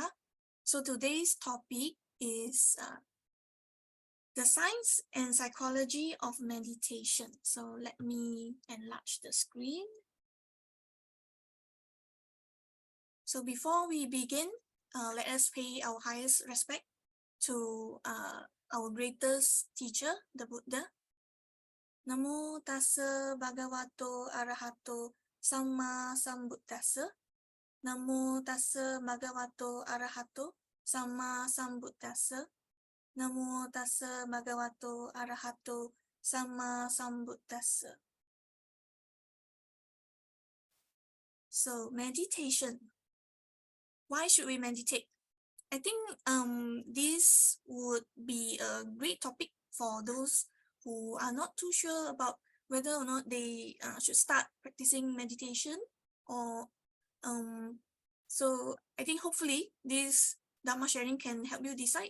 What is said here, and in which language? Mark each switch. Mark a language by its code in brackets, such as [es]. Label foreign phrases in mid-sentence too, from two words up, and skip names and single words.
[en] So today's topic is the science and psychology of meditation. So let me enlarge the screen. So before we begin, let us pay our highest respect to our greatest teacher, the Buddha. [pi] Namo tassa bhagavato arahato samma sambuddhassa. Namo tassa bhagavato arahato samma sambuddhassa. Namo tassa bhagavato arahato samma sambuddhassa. [en] So meditation. Why should we meditate? I think this would be a great topic for those who are not too sure about whether or not they should start practicing meditation, or so I think hopefully this Dhamma sharing can help you decide.